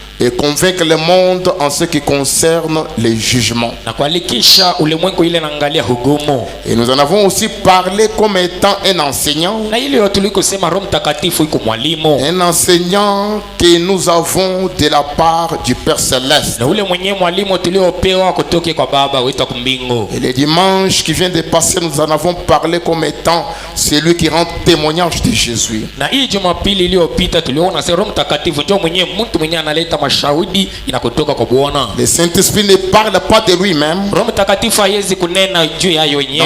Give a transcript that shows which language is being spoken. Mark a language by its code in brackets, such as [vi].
[fr] Et convaincre le monde en ce qui concerne les jugements. [sw] Na kualikisha ulimwengu ile inaangalia hukumu. [fr] Et nous en avons aussi parlé comme étant un enseignant. [sw] Na ile yote tulikosema Roho Mtakatifu iko mwalimu. [fr] Un enseignant que nous avons de la part du Père Céleste. [sw] Na ule mwenye mwalimu tuliopewa kutoka kwa Baba wetu wa mbingu. [fr] Et le dimanche qui vient de passer, nous en avons parlé comme étant celui qui rend témoignage de Jésus. [sw] Na hii Jumapili iliyopita tuliona sasa Roho Mtakatifu ndio mtu mwenye analeta mashahidi inakotoka kwa Bwana. [fr] Le Saint-Esprit ne parle pas de lui-même. [sw] Roho Mtakatifu haiwezi kunena juu ya yeye wenyewe.